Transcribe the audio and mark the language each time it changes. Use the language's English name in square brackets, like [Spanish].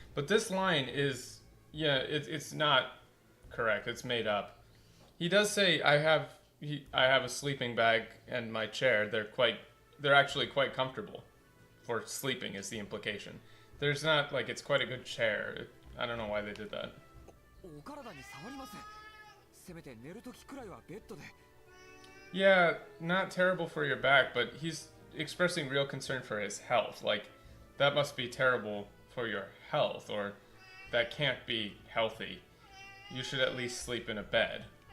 [English] But this line is, yeah, it's not correct. It's made up. He does say, I have a sleeping bag and my chair. They're actually quite comfortable for sleeping is the implication. There's not, like, it's quite a good chair. I don't know why they did that. [Japanese] お体に触りません。せめて寝るときくらいはベッドで。 [English] Yeah, not terrible for your back, but he's expressing real concern for his health. Like, that must be terrible for your health, or that can't be healthy. You should at least sleep in a bed.